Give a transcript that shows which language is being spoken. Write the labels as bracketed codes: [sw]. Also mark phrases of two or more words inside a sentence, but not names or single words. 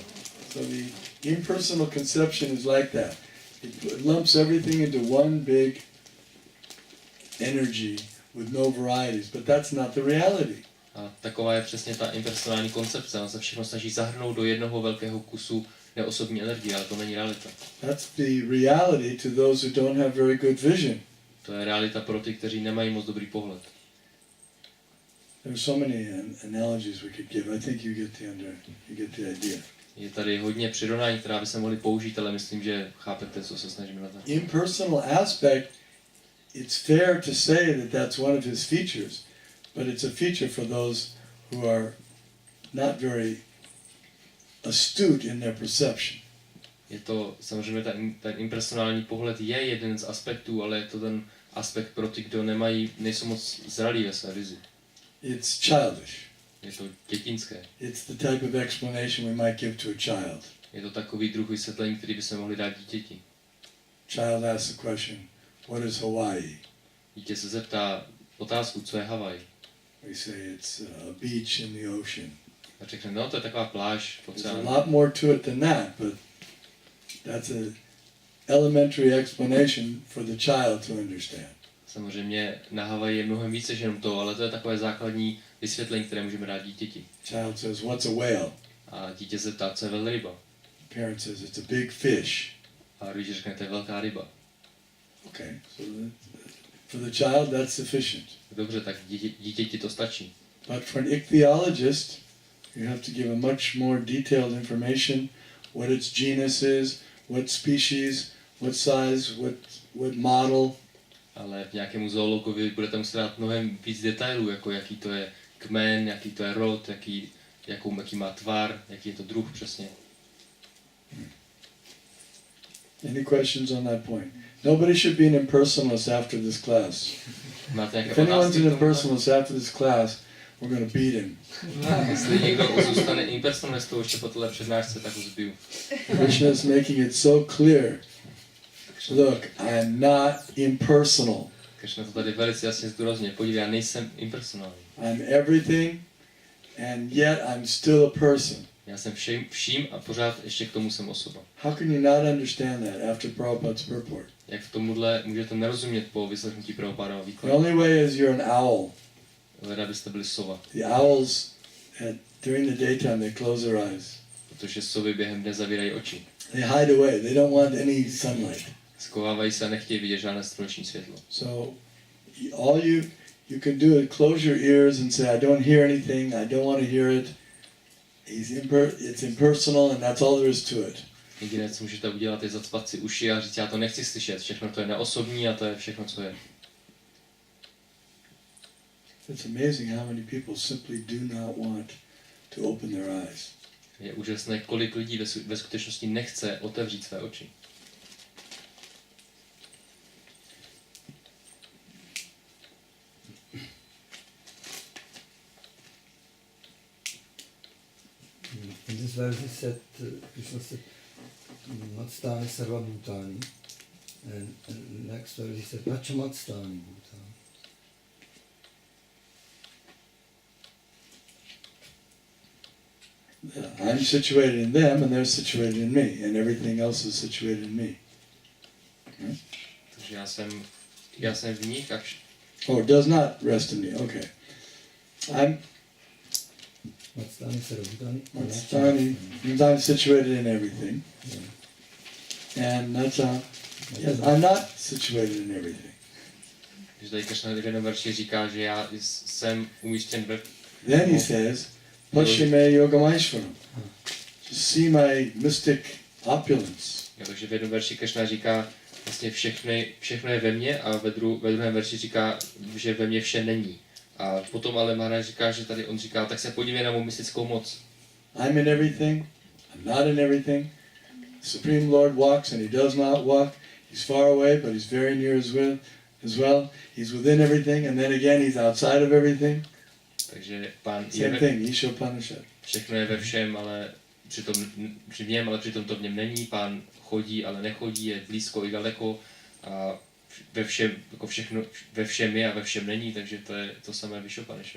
[en] So the impersonal conception is like that. It lumps everything into one big energy with no varieties, but that's not the reality. [cs] A taková je přesně ta impersonální koncepce. On se všechno snaží zahrnout do jednoho velkého kusu neosobní energie, ale to není realita. [en] That's the reality to those who don't have very good vision. [cs] To je realita pro ty, kteří nemají moc dobrý pohled. [en] There are so many analogies we could give. I think you get the idea. [cs] Je tady hodně přirovnání, která by se mohly použít, ale myslím, že chápete, co se snažíme na to. [en] Impersonal aspect, it's fair to say that that's one of his features, but it's a feature for those who are not very astute in their perception. [cs] Je to samozřejmě ten impersonální pohled je jeden z aspektů, ale je to ten aspekt pro ty, kdo nejsou moc zralí ve své vizi. [en] It's childish. [cs] Je to dětinské. [en] It's the type of explanation we might give to a child. [cs] Je to takový druh vysvětlení, který bychom mohli dát dítěti. [en] Child asks the question, what is Hawaii? [cs] Dítě se zeptá otázku, co je Havaj. [en] We say it's a beach in the ocean. [cs] A řekne, no to je taková pláž v [en] There's a [cs] oceánu. [en] lot more to it than that, but that's a elementary explanation for the child to understand. [cs] Samozřejmě na Havaji je mnohem více než jenom to, ale to je takové základní vysvětlení, které můžeme dát dítěti. [en] Child says, what's a whale? [cs] A dítě se ptá, co je velryba. [en] Parent says, it's a big fish. [cs] A rodič řekne, to je velká ryba. [en] Okay, so for the child that's sufficient. [cs] Dobře, tak dítěti to stačí. [en] But for an ichthyologist, you have to give a much more detailed information, what its genus is, what species, what size, what model. [cs] Ale v nějakému zoologovi budete muset dát mnohem víc detailů, jako jaký to je kmen, jaký to je rod, jaký má tvar, jaký je to druh přesně. [en] Any questions on that point? Nobody should be an impersonalist after this class. [cs] Máte nějaké [en] If anyone's [cs] otázky [en] an [cs] k tomu? [en] impersonalist after this class, we're going to beat him. [cs] Jestli někdo zůstane impersonalistou ještě po téhle přednášce, tak ho zbiju. [en] Krishna is making it so clear. Look, I am not impersonal. [cs] Krishna to tady velice jasně zdůrazňuje. Podívej, já nejsem impersonální. [en] I'm everything, and yet I'm still a person. [cs] Já jsem vším a pořád ještě k tomu jsem osoba. [en] How can you not understand that after Prabhupada's purport? [cs] Jak v tomuhle můžete nerozumět po vyslechnutí Prabhupádova [en] The [cs] výkladu? [en] only way is you're an owl. [cs] Leda byste byli sova. [en] The owls, during the daytime, they close their eyes. [cs] Protože sovy během dne zavírají oči. [en] They hide away. They don't want any sunlight. [cs] Schovávají se a nechtějí vidět žádné sluneční světlo. [en] So, all you can do is close your ears and say, I don't hear anything. I don't want to hear it. It's impersonal, and that's all there is to it. [cs] Jediné, co můžete udělat, je zacpat si uši a říct, já to nechci slyšet. Všechno to je neosobní a to je všechno, co je. [en] It's amazing how many people simply do not want to open their eyes. [cs] Je úžasné, kolik lidí ve skutečnosti nechce otevřít své oči. [en] In this verse he said, Krishna said, [sa] Matstani sarva bhutani. [en] And next verse he said, [sa] Pachamatstani bhutani. [en] I'm situated in them, and they're situated in me, and everything else is situated in me. Right? [cs] Takže já jsem v nich a [en] Oh, it does not rest in me. Okay. [sa] Matstani sarva bhutani. [en] I'm situated in everything. And that's how, yes, I'm not situated in everything. [cs] Když tady Krishna v jednom verši říká, že já jsem umístěn ve... [en] Then he says, [sa] Pashime Yogamaishvaram. [en] Just see my mystic opulence. [cs] Jo, takže v jednom verši Krishna říká, vlastně všechno je ve mně a ve druhém verši říká, že ve mně vše není. A potom ale Maharaj říká, že tady on říká, tak se podívej na mou mystickou moc. [en] I'm in everything. I'm not in everything. The Supreme Lord walks and he does not walk. He's far away, but he's very near as well. He's within everything, and then again he's outside of everything. [cs] Takže pán [en] Same thing, Isha Upanishad. [cs] všechno je ve všem, ale přitom to v něm není. Pán chodí, ale nechodí, je blízko i daleko. A ve všem, jako všechno, ve všem je a ve všem není, takže to je to samé v Isha Upanishadu.